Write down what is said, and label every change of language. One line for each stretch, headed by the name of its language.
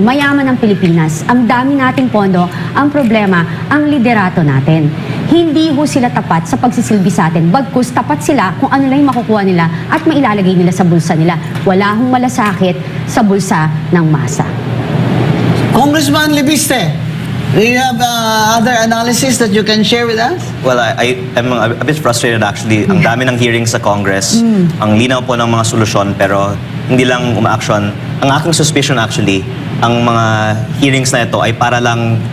Filipino: Mayaman ang Pilipinas, ang dami nating pondo, ang problema, ang liderato natin. Hindi ho sila tapat sa pagsisilbi sa atin. Bagkus tapat sila kung ano lang yung makukuha nila at mailalagay nila sa bulsa nila. Wala hong malasakit sa bulsa ng masa.
English: Congressman Lebiste, do you have other analysis that you can share with us? Well, I'm a bit frustrated actually.
Filipino: Ang dami ng hearings sa Congress. Ang linaw po ng mga solusyon pero hindi lang uma-action. Ang aking suspicion actually, ang mga hearings na ito ay para lang